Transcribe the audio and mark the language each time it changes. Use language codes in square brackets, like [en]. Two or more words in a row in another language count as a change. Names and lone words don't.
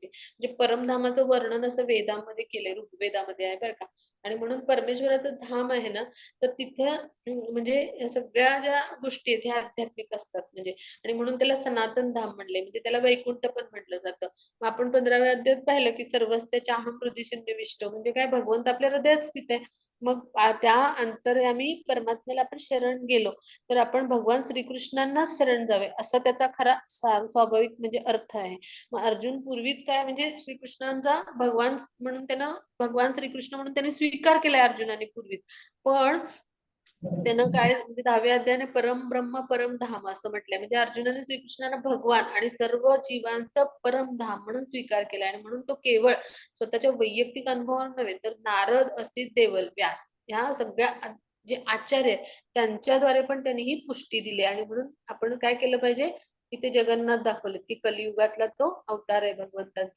[mr] म्हणजे परमधामाचं वर्णन असं वेदामध्ये केलंय, ऋग्वेदामध्ये आहे बरं का. आणि म्हणून परमेश्वराचं धाम आहे ना, तर तिथे म्हणजे या सगळ्या ज्या गोष्टी आहेत ह्या आध्यात्मिक असतात. म्हणजे आणि म्हणून त्याला सनातन धाम म्हणले, म्हणजे त्याला वैकुंठ पण म्हटलं जातं. मग आपण 15व्या अध्यायात पाहिलं की [sa] सर्वस्य चाहम हृदि सन्निविष्ट, [mr] म्हणजे काय, भगवंत आपल्या हृदयात स्थित आहे. मग त्या अंतर्यामी परमात्म्याला आपण शरण गेलो तर आपण भगवान श्रीकृष्णांनाच शरण जावे, असा त्याचा खरा स्वाभाविक म्हणजे अर्थ आहे. मग अर्जुन पूर्वीच काय, म्हणजे श्रीकृष्णांचा भगवान म्हणून त्यांना, भगवान श्रीकृष्ण म्हणून त्यांनी स्वीकार केलाय अर्जुनाने पूर्वीच. पण त्यानं काय, म्हणजे 10व्या अध्यायाने [sa] परम ब्रह्म परम धाम [mr] असं म्हटलंय, म्हणजे अर्जुनाने श्रीकृष्णाला भगवान आणि सर्व जीवांचं परम धाम म्हणून स्वीकार केलाय. आणि म्हणून तो केवळ स्वतःच्या वैयक्तिक अनुभवावर नव्हे, तर नारद, असित, देवल, व्यास ह्या सगळ्या जे आचार्य आहेत त्यांच्याद्वारे पण त्यांनी ही पुष्टी दिली. आणि म्हणून आपण काय केलं पाहिजे, की ते जगन्नाथ दाखवले की कलियुगातला तो अवतार आहे भगवंतांचा.